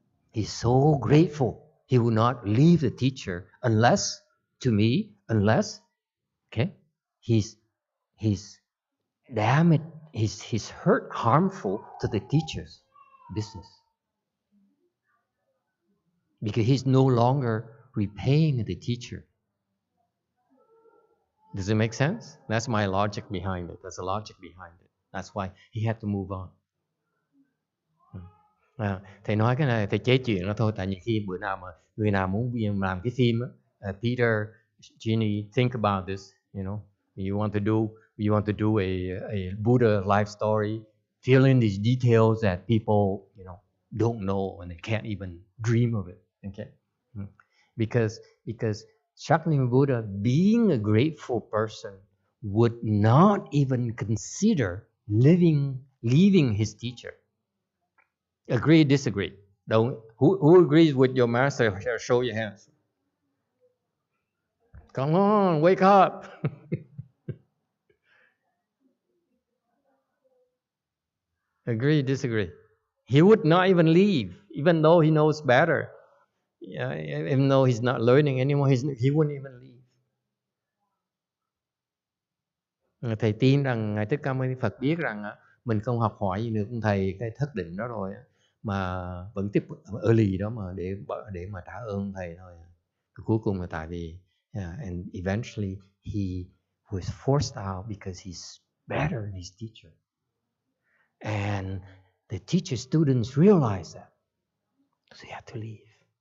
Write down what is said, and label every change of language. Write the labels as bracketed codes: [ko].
[en] He's so grateful. He will not leave the teacher unless he's damaged, he's hurt harmful to the teacher's business. Because he's no longer repaying the teacher. Does it make sense? That's my logic behind it. That's the logic behind it. That's why he had to move on. [vi] Thầy nói cái này thầy chế chuyện đó thôi. Tại vì khi bữa nào mà người nào muốn làm cái phim á, Peter, Ginny, [en] think about this. You want to do a Buddha life story, fill in these details that people don't know and they can't even dream of it. Okay, because Shakyamuni Buddha, being a grateful person, would not even consider leaving his teacher. Agree, disagree? Who agrees with your master? Show your hands. Come on, wake up. Agree, disagree? He would not even leave, even though he knows better. Even though he's not learning anymore, he wouldn't even leave. [vi] Thầy tin rằng Ngài Thích Ca Mâu Ni Phật biết rằng mình không học hỏi gì được thầy cái thất định đó rồi mà vẫn tiếp ở lì đó mà để mà trả ơn thầy thôi. Cuối cùng là tại vì [en] and eventually he was forced out because he's better than his teacher. And the teacher students realized that. So he had to leave.